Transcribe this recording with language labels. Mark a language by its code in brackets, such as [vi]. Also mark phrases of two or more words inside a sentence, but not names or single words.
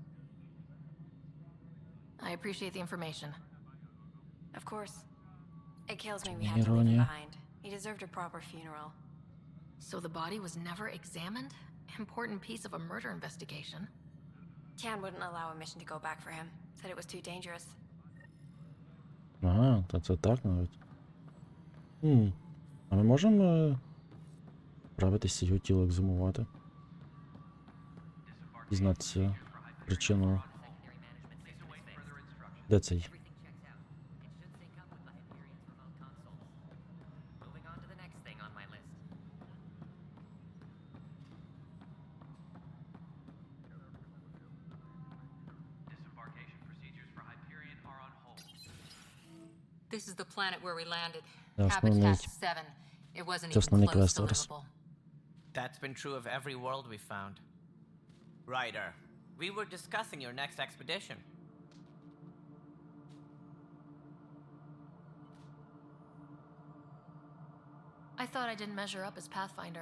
[en] I appreciate the information. Of course. It kills me we had to leave him behind. He deserved a proper funeral. So the body was never examined? Important piece of a murder investigation. Tian wouldn't allow a mission to go back for him. Said it was too dangerous. [uk] Ага, та це так навіть. А ми можемо правитися його тіло екзумувати? Дізнатися причину. Де цей? [en] Moving on to the next thing on my list. Disembarkation procedures for Hyperion are on hold. This is the planet where we landed. [uk] Це основний, [en] Habitat 7. It wasn't [uk] це [en] even [uk] основний [en] close [uk] квест [en] to [uk] зараз. [en] livable. That's been true of every world we found. Ryder, we were discussing your next expedition. I thought I didn't measure up as Pathfinder.